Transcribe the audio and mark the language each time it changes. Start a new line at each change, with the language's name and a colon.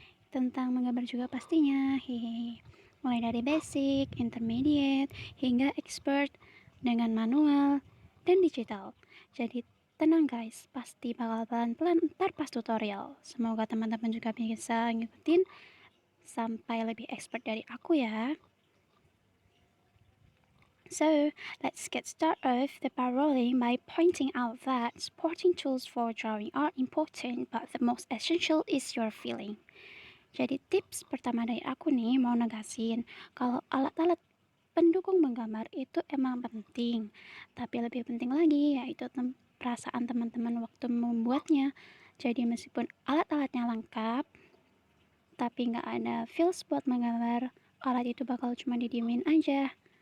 Indonesian: Tentang menggambar juga pastinya. Hehehe. Mulai dari basic, intermediate, hingga expert dengan manual dan digital. Jadi tenang guys, pasti bakal pelan-pelan ntar pas tutorial. Semoga teman-teman juga bisa ngikutin sampai lebih expert dari aku ya.
English: So, let's get started off the ball rolling by pointing out that supporting tools for drawing are important, but the most essential is your feeling.
Indonesian: Jadi tips pertama dari aku nih mau negasin kalau alat-alat pendukung menggambar itu emang penting, tapi lebih penting lagi yaitu perasaan teman-teman waktu membuatnya. Jadi meskipun alat-alatnya lengkap, tapi nggak ada feels buat menggambar, alat itu bakal cuma didiemin aja.